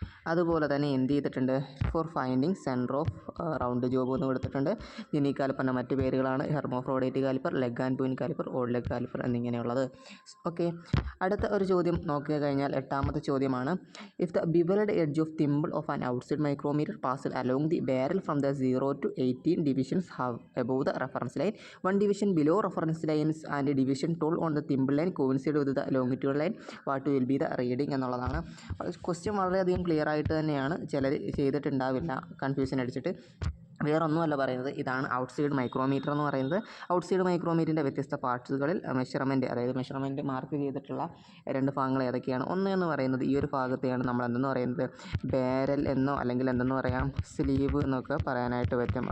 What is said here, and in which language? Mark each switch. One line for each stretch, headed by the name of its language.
Malayalam: അതുപോലെ തന്നെ എന്ത് ചെയ്തിട്ടുണ്ട്,
English: for finding centre of round job
Malayalam: എന്ന് കൊടുത്തിട്ടുണ്ട്. ജെന്നി കാലിപ്പറിൻ്റെ മറ്റ് പേരുകളാണ് ഹെർമോഫ്രോഡൈറ്റ് caliper, leg and point caliper, old leg caliper എന്നിങ്ങനെയുള്ളത്. Okay, അടുത്ത ഒരു ചോദ്യം നോക്കി കഴിഞ്ഞാൽ 8ാമത്തെ ചോദ്യമാണ്.
English: if the bevelled edge of thimble of an outside micrometer passed along the barrel from the 0 to 18 divisions have above the reference line, 1 division below reference lines and division 12 on the thimble line coincide with the longitude line, what will be the reading
Malayalam: എന്നുള്ളതാണ്. Question വളരെയധികം clear ആയിട്ട് തന്നെയാണ്, ചിലർ ചെയ്തിട്ടുണ്ടാവില്ല confusion അടിച്ചിട്ട്. വേറെ ഒന്നുമല്ല പറയുന്നത്, ഇതാണ് ഔട്ട്സൈഡ് മൈക്രോമീറ്റർ എന്ന് പറയുന്നത്. ഔട്ട്സൈഡ് മൈക്രോമീറ്ററിൻ്റെ വ്യത്യസ്ത പാർട്സുകളിൽ മെഷർമെൻറ്റ്, അതായത് മെഷർമെൻറ്റ് മാർക്ക് ചെയ്തിട്ടുള്ള 2 ഭാഗങ്ങൾ ഏതൊക്കെയാണ്? ഒന്ന് എന്ന് പറയുന്നത് ഈ ഒരു ഭാഗത്തെയാണ് നമ്മൾ എന്തെന്ന് പറയുന്നത്, ബാരൽ എന്നോ അല്ലെങ്കിൽ എന്തെന്ന് പറയാം, സ്ലീവ് എന്നൊക്കെ പറയാനായിട്ട് പറ്റും.